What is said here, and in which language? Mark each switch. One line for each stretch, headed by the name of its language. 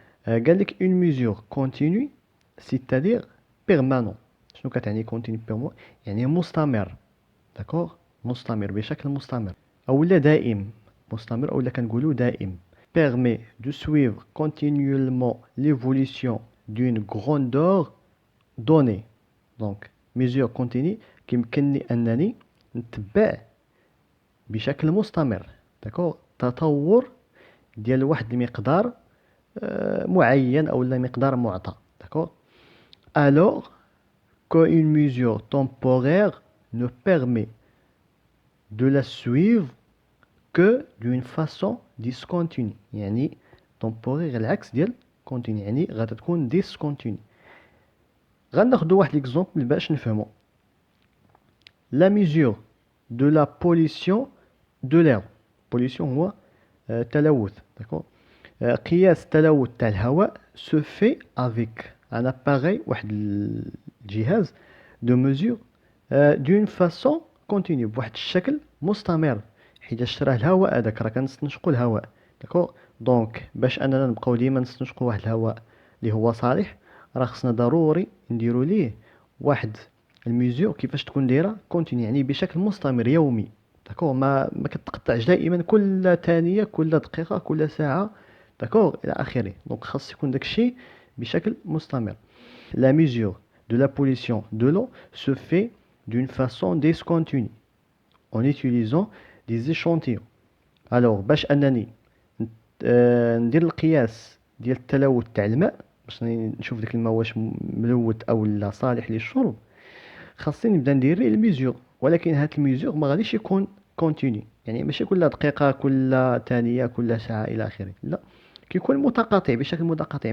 French: قالك une mesure continue c'est-à-dire permanent.
Arabic: شنو كتعني continue permanent؟ يعني مستمر داكور، مستمر بشكل مستمر اولا دائم، مستمر اولا كنقولوا دائم.
French: permet de suivre continuellement l'évolution d'une grandeur donnée.
Arabic: دونك mesure continue كيمكنني انني نتبع بشكل مستمر داكور تطور ديال واحد المقدار معين او لا مقدار معطى داكور.
French: alors que une mesure temporaire ne permet de la suivre que d'une façon discontinue.
Arabic: يعني temporaire العكس ديال continue، يعني غادا تكون discontinue. غناخدو واحد ليكزومبل باش نفهمو.
French: la mesure de la pollution de l'air.
Arabic: pollution هو تلوث داكور. قياس التلوث تاع الهواء se fait avec un appareil، واحد الجهاز de mesure d'une façon continue، بواحد الشكل مستمر، حيت راه الهواء هذاك راه كنستنشقوا الهواء داكور. دونك باش اننا نبقاو ديما نستنشقوا واحد الهواء اللي هو صالح، راه خصنا ضروري نديروا ليه واحد الميزور كيفاش تكون دايره كونتيني، يعني بشكل مستمر يومي داكور. ما كتقطعش دائما كل ثانيه كل دقيقه كل ساعه داكور الى اخره. دونك خاص يكون داكشي بشكل مستمر.
French: la mesure de la pollution de l'eau se fait d'une façon discontinue en utilisant des échantillons.
Arabic: alors باش انني ندير القياس ديال التلوث تاع الماء، باش نشوف داك الماء واش ملوث او لا صالح للشرب، خاصني نبدا ندير ليه الميزور. ولكن هاد الميزور ما غاديش يكون كونتيني، يعني ماشي كل دقيقه كل ثانيه كل ساعه الى اخره، لا كيكون متقاطع بشكل متقاطع.